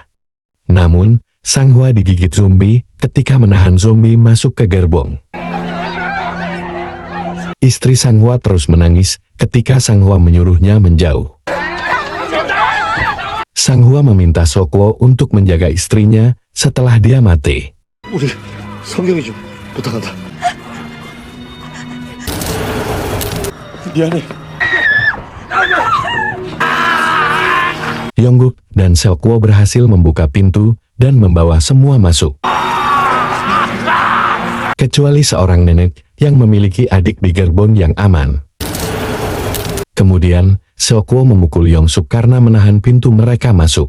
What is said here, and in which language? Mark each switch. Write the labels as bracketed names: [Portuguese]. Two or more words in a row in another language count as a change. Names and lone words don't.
[Indonesian] Namun, Sang Hwa digigit zombie ketika menahan zombie masuk ke gerbong. Istri Sang Hwa terus menangis ketika Sang Hwa menyuruhnya menjauh. Sang Hwa meminta Sokwo untuk menjaga istrinya setelah dia mati. [Korean] 우리 성경이 좀 부탁한다. 미안해. [Indonesian] Yongguk dan Seokwo berhasil membuka pintu dan membawa semua masuk. Kecuali seorang nenek yang memiliki adik di gerbong yang aman. Kemudian, Seokwo memukul Yongsuk karena menahan pintu mereka masuk.